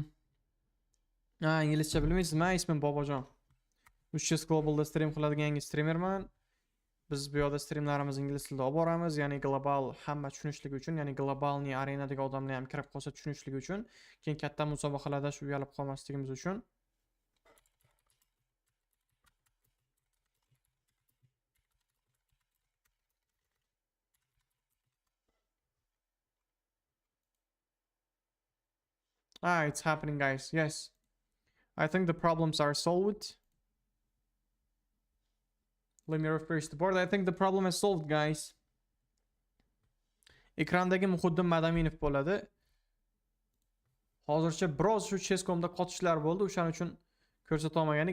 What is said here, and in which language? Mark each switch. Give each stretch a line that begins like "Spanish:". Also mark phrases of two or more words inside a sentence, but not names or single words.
Uzbek: Ha, inglizcha bilmaysizmi? Ismim Bobojon. 300 globalda stream qiladigan yangi streamerman. Biz bu yoqda streamlarimizni ingliz tilida olib boramiz, ya'ni global hamma tushunishligi uchun, ya'ni globalniy arenadagi odamlar ham kirib qolsa tushunishligi uchun, keyin katta musobaqalarda shu uyalib qolmasligimiz uchun.
English: Ah, it's happening, guys. Yes. I think the problems are solved. Let me refresh the board. I think the problem is solved, guys.
Uzbek: Ekrandagi Muhiddin Madaminov bo'ladi. Hozircha biroz shu cheskomda qotishlar bo'ldi, o'shaning uchun ko'rsata olmagandik.